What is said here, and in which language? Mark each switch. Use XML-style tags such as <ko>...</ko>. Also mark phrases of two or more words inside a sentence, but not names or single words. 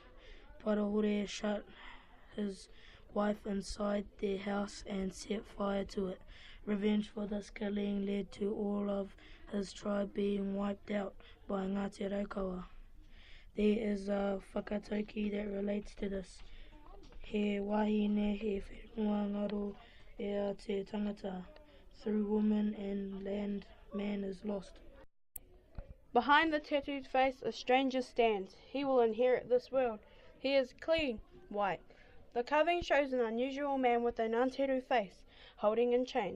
<en>Parahure shut his wife inside their house and set fire to it. Revenge for this killing led to all of his tribe being wiped out by Ngāte Raukawa. There is a whakatauki that relates to this.</en> <mi>He wahine he whenua ngaro ea te tangata.</mi> <en>Through woman and land, man is lost. Behind the tattooed face a stranger stands. He will inherit this world. He is clean, white. The carving shows an unusual man with an untattooed face, holding in chains.</en>